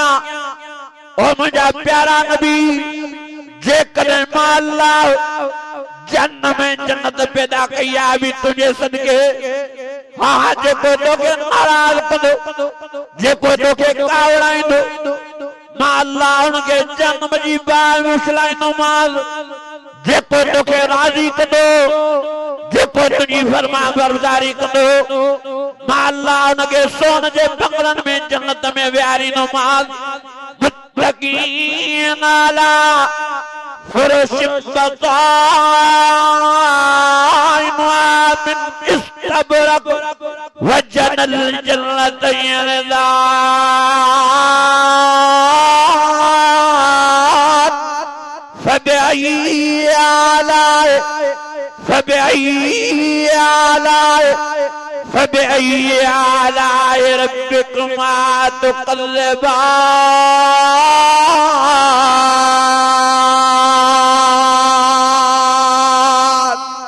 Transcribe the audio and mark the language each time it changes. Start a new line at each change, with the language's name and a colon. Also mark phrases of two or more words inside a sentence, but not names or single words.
Sindhi: ओ मुंहिंजा प्यारा नबी जेकॾहिं मां अल्लाह जन्नत में जन्नत पैदा कई आहे बि तुंहिंजे सदके हाँ जेको तोखे नाराज़ कंदो, जेको तोखे कावड़ाईंदो मां अल्लाह उनखे जन्नत जी बाहि में उछलाईंदोमांस। जेको तोखे राज़ी कंदो, जेको तुंहिंजी फरमाबरदारी कंदो मां अल्लाह उनखे सोन जे बंगलनि में जन्नत में विहारींदोमांस।
Arabic: متكئين على فرش بطائنها من إستبرق وجنى الجنتين ذات فبأي آلاء ربكما تكذبان.